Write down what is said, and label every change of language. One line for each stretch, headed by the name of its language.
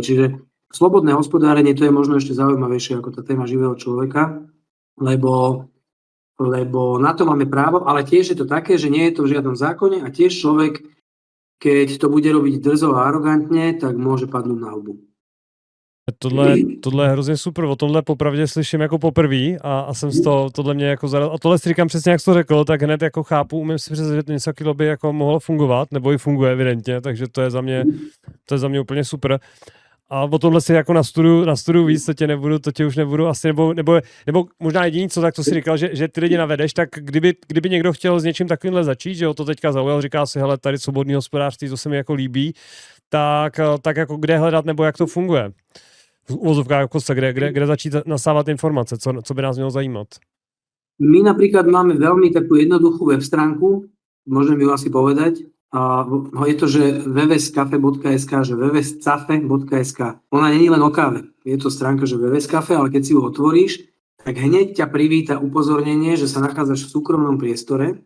Slovak: Čiže slobodné hospodárenie, to je možno ešte zaujímavejšie ako tá téma živého človeka, lebo na to máme právo, ale tiež je to také, že nie je to v žiadnom zákone a tiež človek, keď to bude robiť drzo a arogantne, tak môže padnúť na hubu.
Czech: Tohle je hrozně super, o tomhle popravdě slyším jako poprvé a jsem z toho, tohle mě jako zarazilo. A tohle si říkám přesně, jak jsi to řekl, tak hned jako chápu, umím si představit, že něco takového by jako mohlo fungovat, nebo i funguje evidentně, takže to je za mě úplně super. A o tomhle si jako nastuduju víc, to tě už nebudu asi, nebo možná jediný, co tak to si říkal, že ty lidi navedeš, tak kdyby někdo chtěl s něčím takovýmhle začít, že ho to teďka zaujal, říká si, hele, tady svobodný hospodářství, to se mi jako líbí, tak jako kde hledat, nebo jak to funguje? V úvozovkách kde začít nasávat informace, co by nás mělo zajímat?
Slovak: My napríklad máme veľmi takú jednoduchú web stránku, môžem ju asi povedať, je to, že www.cafe.sk, že www.cafe.sk. Ona nie je len o káve. je to stránka, že VVS Cafe, ale keď si ho otvoríš, tak hneď ťa privíta upozornenie, že sa nachádzaš v súkromnom priestore.